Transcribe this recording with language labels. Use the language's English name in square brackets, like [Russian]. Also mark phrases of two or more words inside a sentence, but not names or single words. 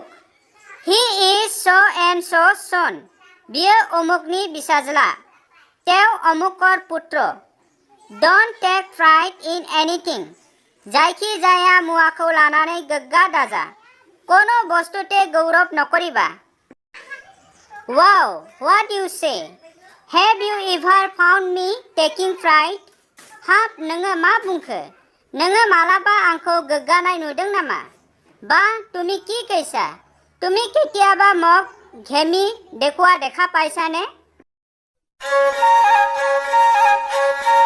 [English] He is so and so son. [Bodo] बियो अमुकनि बिसाज्ला। [Assamese] তেওঁ অমুকৰ পুত্ৰ। [English] Don't take pride in anything. [Bodo] जायखि जाया मुवाखौ लानानै गोग्गा दाजा। [Assamese] কোনো বস্তুতে গৌৰৱ নকৰিবা। [English] Wow, what you say? Have you ever found me taking pride? [Bodo] हाब नोङो मा बुंखो? नोङो मालाबा आंखौ गोग्गानाय नुदों नामा? [Assamese] बा তুমি কি কৈছা? তুমি কেতিয়াবা মোক ঘেমি দেখুৱা দেখা পাইছানে?